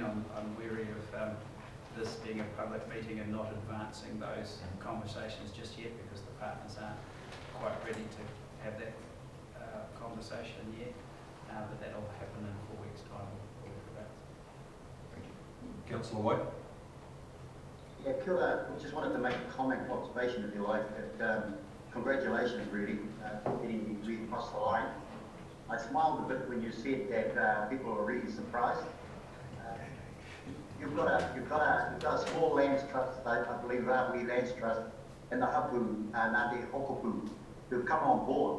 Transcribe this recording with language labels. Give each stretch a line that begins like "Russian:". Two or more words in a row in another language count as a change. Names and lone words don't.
English: I'm wary of this being a public meeting and not advancing those conversations just yet, because the partners aren't quite ready to have that conversation yet. But that'll happen in 4 weeks' time. Thank you. Councillor White. Yeah,
Māori: kia ora.
English: I just wanted to make a comment, observation, if you like, that congratulations, really, for getting the read across the line. I smiled a bit when you said that people are really surprised. You've got a small lands trust, I believe, Rahui Lands Trust, and the Hapu and Ngāti Hokopu, who've come on board.